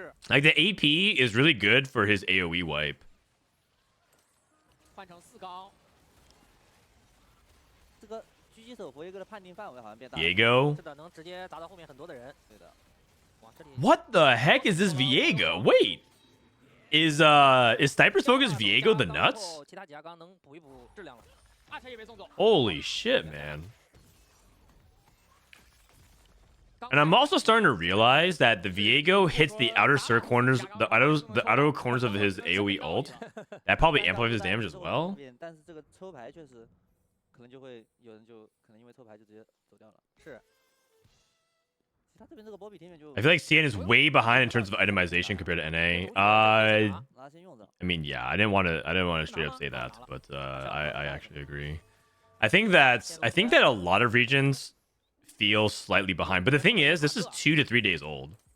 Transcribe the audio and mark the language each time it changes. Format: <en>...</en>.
<en>Like, the AP is really good for his AoE wipe.</en> <zh>换成4缸，这个狙击手活跃哥的判定范围好像变大。</zh> <en>Viego?</en> <zh>是的，能直接砸到后面很多的人。对的。哇，这里。</zh> <en>What the heck is this Viego? Wait, is Sniper's Focus Viego the nuts?</en> <zh>其他几家刚能补一补质量了。</zh> <en>Holy shit, man. And I'm also starting to realize that the Viego hits the outer corners, the outer corners of his AoE ult. That probably amplifies his damage as well.</en> <zh>但是这个抽牌确实，可能就会有人就可能因为抽牌就直接走掉了。是。他这边这个波比天元就。I</zh> <en>feel like CN is way behind in terms of itemization compared to NA. I mean, yeah, I didn't want to straight up say that, but I actually agree. I think that a lot of regions feel slightly behind, but the thing is, this is 2 to 3 days old.</en>